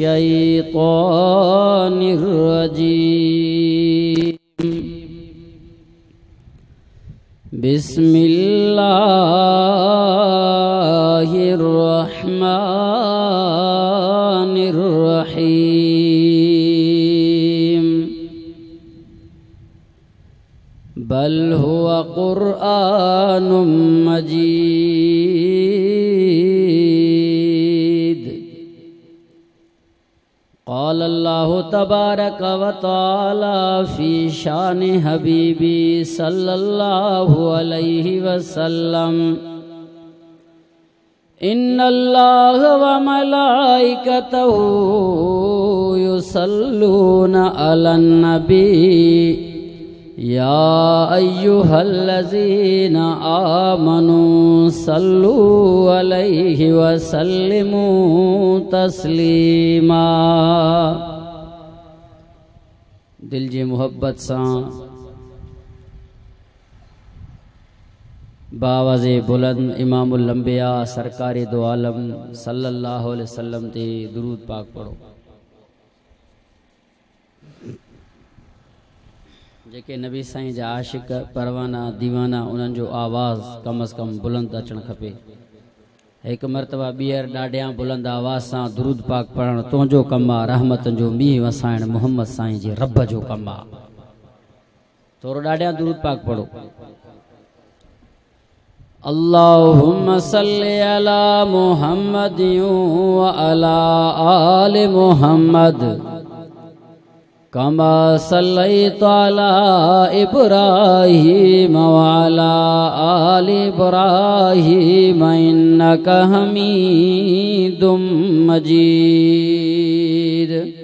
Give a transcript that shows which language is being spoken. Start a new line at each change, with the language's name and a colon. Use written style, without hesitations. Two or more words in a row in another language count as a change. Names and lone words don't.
Arabic: الشيطان الرجيم بسم الله الرحمن الرحيم بل هو قرآن مجيد قال الله تبارك وتعالى في شأن حبيبي صلى الله عليه وسلم إن الله وملائكته يصلون على النبي يا أيها الذين آمنوا صلوا عليه وسلموا تسليما.
Sindhi: दिल जी मोहब्बत सां बावाज़े बुलंद
Arabic: إمام الأنبياء
Sindhi: सरकारे दो आलम
Arabic: صلى الله عليه وسلم
Sindhi: ते दुरूद पाक पढ़ो। जेके नबी साईं जा आशिक परवाना दीवाना उन्हनि जो आवाज़ कम अज़ कम बुलंद अचणु खपे। एक मरतबा ॿीहर ॾाढियां बुलंद आवाज़ सां दुरूद पाक पढ़णु तुंहिंजो कमु आहे। रहमतुनि जो मींहुं वसाइण मोहम्मद साईं जे रब जो कमु आहे। थोरो ॾाढियां दुरूद पाक पढ़ो।
Arabic: اللهم صل على محمد وعلى آل محمد كما صليت على إبراهيم وعلى آل إبراهيم إنك حميد مجيد.